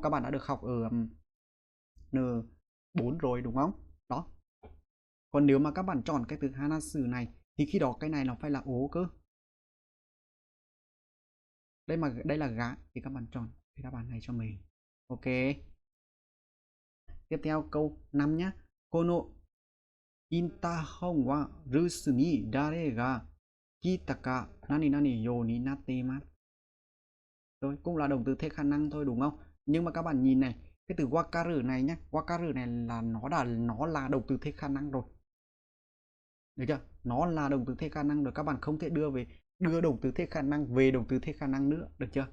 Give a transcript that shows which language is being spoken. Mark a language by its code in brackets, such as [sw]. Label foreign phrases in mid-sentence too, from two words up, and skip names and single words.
[vi] Các bạn đã được học ở N4 rồi đúng không? Đó. Còn nếu mà các bạn chọn cái từ hanasu này thì khi đó cái này nó phải là ố cơ. Đây là gá thì các bạn chọn cái đáp án này cho mình. Ok. Tiếp theo câu 5 nhé. [ja] このインターホンは留守に誰が来たか何々ようになってます. [vi] Rồi, cũng là động từ thể khả năng thôi đúng không? Nhưng mà các bạn nhìn này, cái từ wakaru này nhé, wakaru này là nó là động từ thể khả năng rồi. Được chưa? Nó là động từ thể khả năng rồi, các bạn không thể đưa động từ thể khả năng về động từ thể khả năng nữa, được chưa?